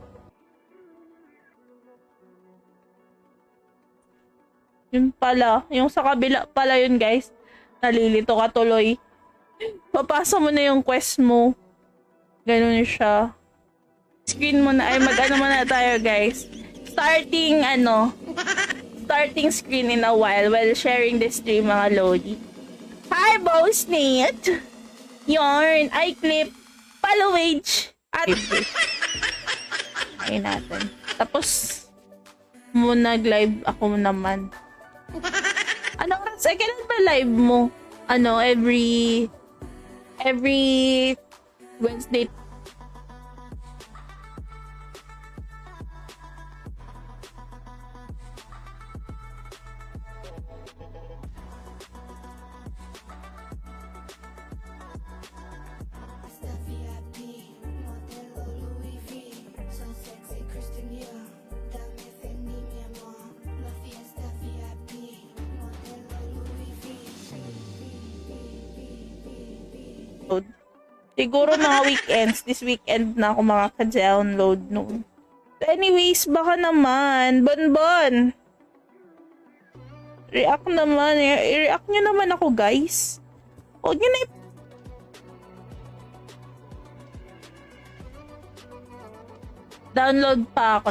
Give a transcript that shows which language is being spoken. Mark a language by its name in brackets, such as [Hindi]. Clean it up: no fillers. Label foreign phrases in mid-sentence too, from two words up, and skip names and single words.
[Filipino] Yun pala. Yung sa kabila pala yun, guys. Nalilito ka tuloy. Papasa mo na yung quest mo. Ganun siya. Screen mo na. Ay, mag-ano muna tayo, guys. [English] Starting screen in a while sharing the stream, [Filipino] mga Lodi. Hi, Bosnit! Yarn, iClip, Followage, at ay natin. Tapos, nag-live ako naman. Ano oras? Ay, kailan ba live mo? Ano, every Wednesday. [Spanish] Fiesta VIP, modelo Louis V. [English] So sexy, Christian Dior. [Spanish] Dame Fendi, mi amor. La fiesta VIP, modelo Louis V. [Filipino] Siguro mga weekends. [English] This weekend [Filipino] na ako makaka-download noon. Anyways, baka naman. Bonbon. React naman. I-react nyo naman ako, guys. Huwag nyo na download pa ako.